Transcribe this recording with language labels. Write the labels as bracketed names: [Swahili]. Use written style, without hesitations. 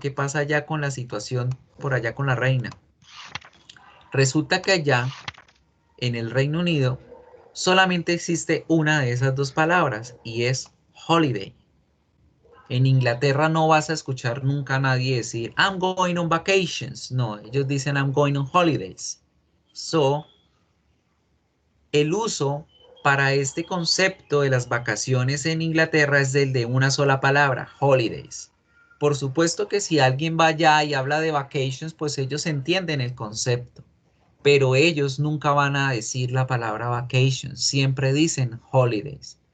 [Spanish] ¿Qué pasa allá con la situación por allá con la reina? Resulta que allá, en el Reino Unido, solamente existe una de esas dos palabras y es holiday. En Inglaterra no vas a escuchar nunca a nadie decir [English] I'm going on vacations. [Spanish] No, ellos dicen [English] I'm going on holidays. [Spanish] So, el uso para este concepto de las vacaciones en Inglaterra es el de una sola palabra, holidays. Por supuesto que si alguien va allá y habla de vacations, pues ellos entienden el concepto, pero ellos nunca van a decir la palabra vacations, siempre dicen holidays.